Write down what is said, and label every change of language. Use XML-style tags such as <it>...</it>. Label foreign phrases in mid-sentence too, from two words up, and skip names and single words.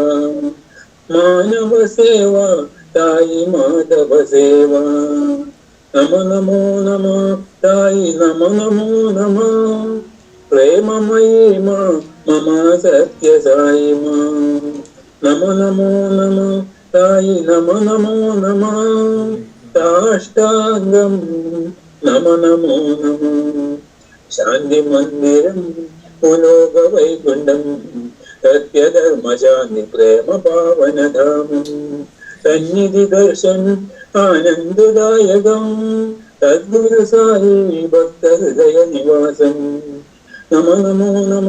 <sa>मानव सेवा साई माधव सेवा नमो नमो नमः साई नमो नमो नमः प्रेममयी मां मम सत्य साई मां नमो नमो नमः साई नमो नमो नमः साष्टांगम नमो नमो नमः</sa> <te>శాంతి మందిరం భూలోక వైకుంఠం సత్యధర్మశాంతి ప్రేమ పావనధామం సన్నిధి దర్శనం ఆనందదాయకం సద్గురు సాయి భక్త హృదయ నివాసం నమో నమో నమో</te>